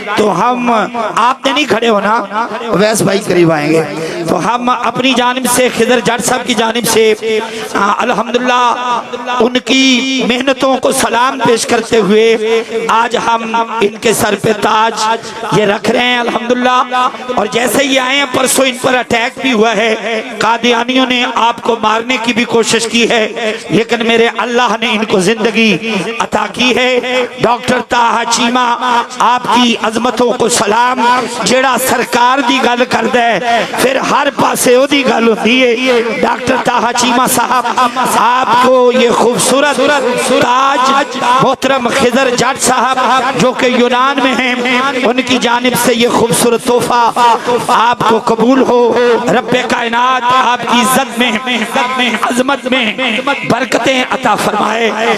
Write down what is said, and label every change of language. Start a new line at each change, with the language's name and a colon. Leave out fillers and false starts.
Urdu: تو ہم, آپ نے نہیں کھڑے ہونا, ویس بھائی قریب آئیں گے, تو ہم اپنی جانب سے خضر جٹ صاحب کی جانب سے الحمدللہ ان کی محنتوں کو سلام پیش کرتے ہوئے آج ہم ان کے سر پہ تاج یہ رکھ رہے ہیں الحمدللہ. اور جیسے یہ آئے ہیں, پرسوں ان پر اٹیک بھی ہوا ہے, قادیانیوں نے آپ کو مارنے کی بھی کوشش کی ہے, لیکن میرے اللہ نے ان کو زندگی عطا کی ہے. ڈاکٹر طاہر چیمہ آپ کی عظمتوں کو سلام.
Punjabi: جیڑا سرکار دی گل کر دے پھر ہر پاسے او دی گل ہوتی ہے.
Urdu: ڈاکٹر طاہر چیمہ صاحب آپ کو یہ خوبصورت تاج محترم خضر جٹ صاحب جو کہ یونان میں ہیں, ان کی جانب سے یہ خوبصورت تحفہ آپ کو قبول ہو. رب کائنات آپ کی عزت میں, عظمت میں برکتیں عطا فرمائے.